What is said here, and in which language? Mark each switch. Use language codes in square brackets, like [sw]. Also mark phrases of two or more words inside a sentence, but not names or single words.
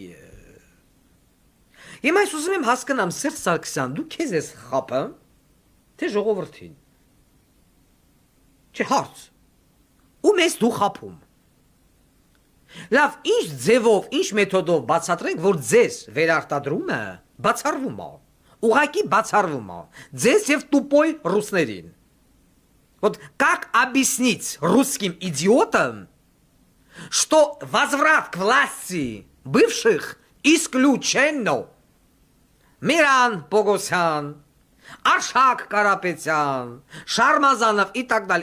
[hy] Հիմա ես ուզում եմ հասկանամ, Սերժ Սարգսյան, դու քեզ ես խապը, թե ժողովրդին։ Չէ, հարց։ Ում ես դու խապում։ Լավ, ինչ ձևով, ինչ մեթոդով բացատրենք, որ ձեզ վերարտադրումը բացառվում է, ուղղակի բացառվում է, ձեզ և տուպոյ ռուսներին։ [ru] Вот как объяснить русским идиотам, что возврат к власти бывших исключено? Миран Погосян, Аршак Карапетян, Шармазанов и так далее.